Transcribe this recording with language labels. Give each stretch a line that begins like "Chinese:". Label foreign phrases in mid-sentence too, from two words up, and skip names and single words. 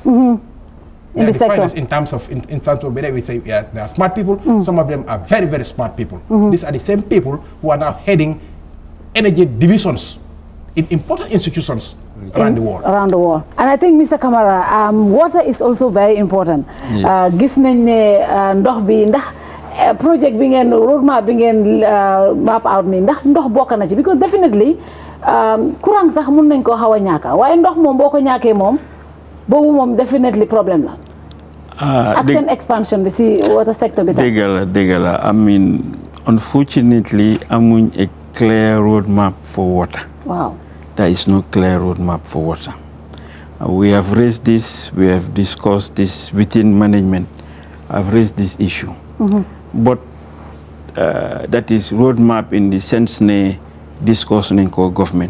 English: They are the finest in terms of whether we say they are smart people. Some of them are very, very smart people. These are the same people who are now heading energy divisions in important institutions around the world. And I think, Mr. Kamara, water is also very important.
Wolof: Gis nañ ne ndox bi ndax project bi ngeen roadmap bi ngeen
English: map out
Wolof: ni ndax ndox bokk na ci, because definitely courant sax mën nañ ko xaw a ñàkk waaye ndox moom boo ko ñàkkee moom boobu moom definitely problème la. Ak seen expansion bi si
English: water sector
Wolof: bi. dëgg la
English: I mean, unfortunately amuñ a clear roadmap for water. Wow. There is no clear roadmap for water. We have raised this, we have discussed this within management. I've raised this issue. But that is roadmap in the sense ne discussing in government.